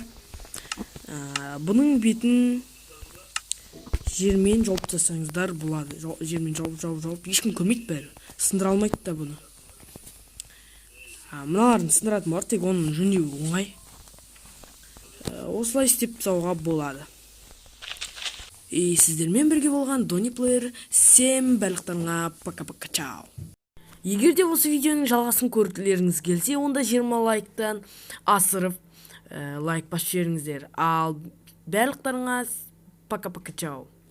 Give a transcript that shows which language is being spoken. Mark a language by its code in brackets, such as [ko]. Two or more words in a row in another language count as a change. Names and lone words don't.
[kk] Бұның бетін жермен жауып тастасаңыздар болады. Жермен жауып, ешкім көрмейді бәрі. Сындыра алмайды да бұны. Мыналарын сындыратын бар, тек оның жөндеуі оңай. Осылай істеп тастауға болады. Сіздермен бірге болған Donny Player, всем барлықтарыңа [ru] пока-пока, чао. [kk] Егер де осы видеоның жалғасын көргілеріңіз келсе, онда 20 лайктан асырып лайк басып жіберіңіздер. Ал барлықтарыңа [ru] пока-пока, чао.